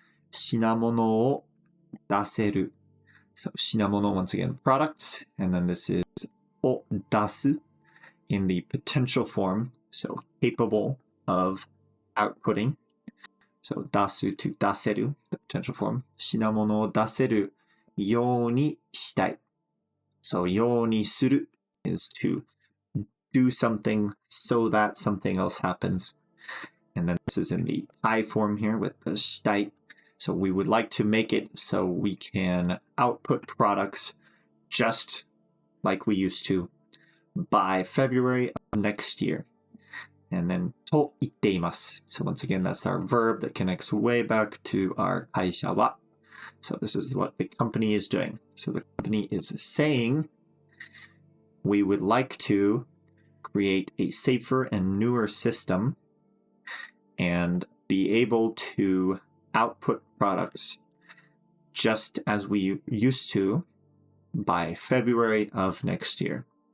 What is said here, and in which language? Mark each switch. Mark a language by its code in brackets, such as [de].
[ja] 品物を出せる [en] so 品物 once again products, and then this is を出す in the potential form, so capable of outputting. So 出す to 出せる the potential form. [ja] 品物を出せるようにしたい. [en] So ようにする is to do something so that something else happens. And then this is in the I form here with the したい. So we would like to make it so we can output products just like we used to by February of next year. [ja] And then と言っています. [en] So once again, that's our verb that connects way back to our [ja] 会社は. [en] So this is what the company is doing. So the company is saying we would like to create a safer and newer system and be able to output products just as we used to by February of next year.